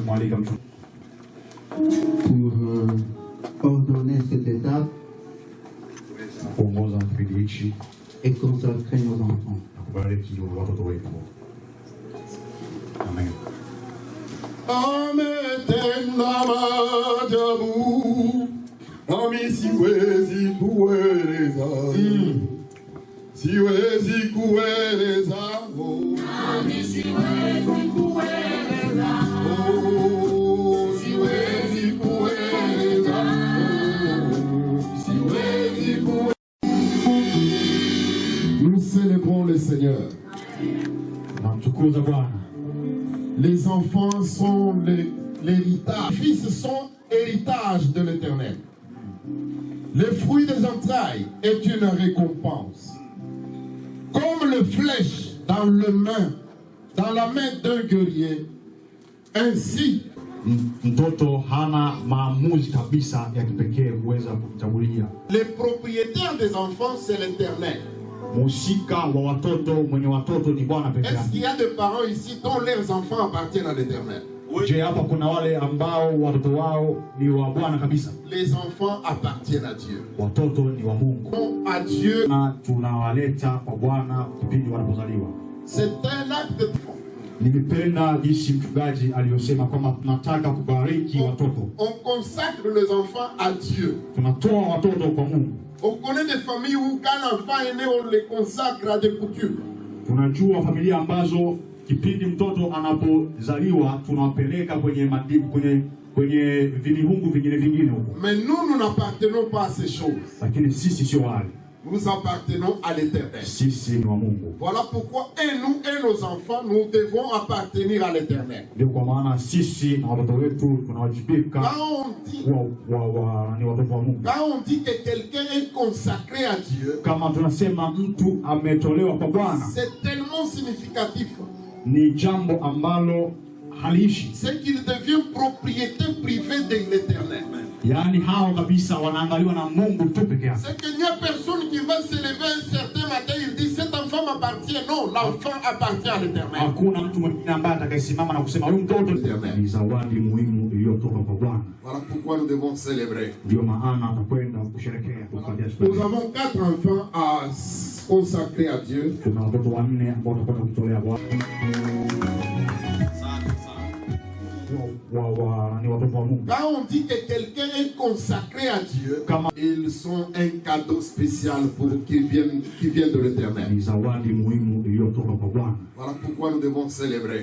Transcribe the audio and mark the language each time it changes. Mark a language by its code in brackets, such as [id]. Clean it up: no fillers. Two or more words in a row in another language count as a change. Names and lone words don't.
[fr] ordonner cette étape et consacrer nos enfants. Amen. [sw] Siwezi kueleza, siwezi kueleza, siwezi kueleza, siwezi kueleza. [fr] Nous célébrons le Seigneur. Les enfants sont l'héritage. Les fils sont héritage de l'Éternel. Le fruit des entrailles est une récompense. Comme le flèche dans la main d'un guerrier, ainsi [sw] mtoto hana maamuzi kabisa ya kipekee kuweza kuchagulia. [fr] Les propriétaires des enfants, c'est l'Éternel. [sw] Musika wa watoto, mwenye watoto ni Bwana pekee. [fr] Est-ce qu'il y a des parents ici dont leurs enfants appartiennent à l'Éternel? Je, [sw] hapa kuna wale ambao watoto wao ni wa Bwana kabisa. [fr] Les enfants appartiennent à Dieu. [sw] Watoto ni wa Mungu. [fr] À Dieu. [sw] Na tunawaleta kwa Bwana kipindi wanapozaliwa. [fr] C'est un acte de foi. [sw] Nimependa jinsi mchungaji aliyosema kwamba tunataka kubariki watoto. [fr] On consacre les enfants à Dieu. [sw] Tunatoa watoto kwa Mungu. [fr] On connaît des familles où quand l'enfant est né, on les consacre à des coutumes. [sw] Tunajua familia ambazo kipindi mtoto anapozaliwa tunawapeleka kwenye kwenye vilihungu vingine huko. [fr] Mais nous n'appartenons pas à ces choses. [sw] Lakini sisi sio wale. [fr] Nous appartenons à l'Éternel. [sw] Sisi ni wa Mungu. [fr] Voilà pourquoi nous et nos enfants, nous devons appartenir à l'Éternel. [sw] Ndio kwa maana sisi na watoto wetu tunawajibika ni watoto wa Mungu. [fr] Quand on dit que quelqu'un est consacré à Dieu, [sw] kama tunasema mtu ametolewa kwa Bwana, [fr] c'est tellement significatif. [sw] Ni jambo ambalo haliishi. [fr] C'est qu'il devient propriété privée de l'Éternel. [sw] Yani hao kabisa wanaangaliwa na Mungu tu peke yake. [fr] C'est qu'il n'y a personne qui va se lever un certain matin il dit cet enfant m'appartient. Non, l'enfant appartient à l'Éternel. [sw] Hakuna mtu mwingine ambaye atakayesimama na kusema huyu mtoto ni zawadi muhimu iliyotoka kwa Bwana. [fr] Voilà pourquoi nous devons célébrer. [sw] Ndio maana tutakwenda kusherehekea. [fr] Nous avons 4 enfants à consacrer à Dieu. [sw] Tuna watoto 4 ambao tutakwenda kutolea Bwana. [fr] Quand on dit que quelqu'un est consacré à Dieu, ils sont un cadeau spécial pour qui viennent de l'Éternel. Voilà pourquoi nous devons célébrer.